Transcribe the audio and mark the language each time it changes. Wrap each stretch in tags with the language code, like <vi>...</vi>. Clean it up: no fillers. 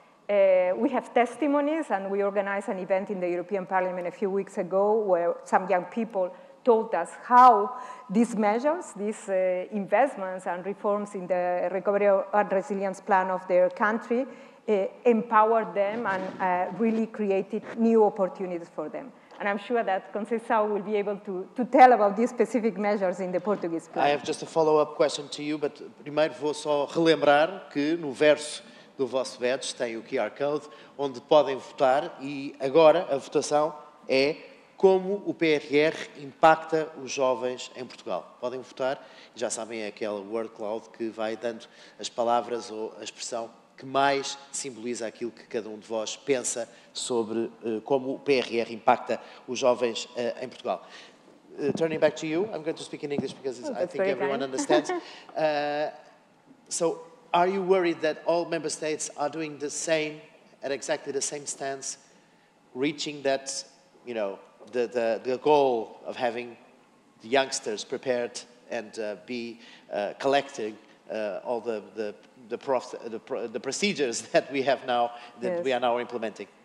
<en>We have testimonies, and we organized an event in the European Parliament a few weeks ago where some young people told us how these measures, these investments and reforms in the Recovery and Resilience Plan of their country empowered them and really created new opportunities for them. And I'm sure that Conceição will be able to tell about these specific measures in the Portuguese plan. I have just a follow-up question to you, but</en> <pt>primeiro vou só relembrar que no verso do vosso badge tem o QR Code, onde podem votar, e agora a votação é como o PRR impacta os jovens em Portugal. Podem votar, já sabem, é aquela word cloud que vai dando as palavras ou a expressão que mais simboliza aquilo que cada um de vós pensa sobre como o PRR impacta os jovens em Portugal.</pt> <en>Turning back to you, I'm going to speak in English because I think everyone understands. So, are you worried that all member states are doing the same, at exactly the same stance, reaching that, you know, the goal of having the youngsters prepared and be collecting all the procedures that we have now, that we are now implementing?</en>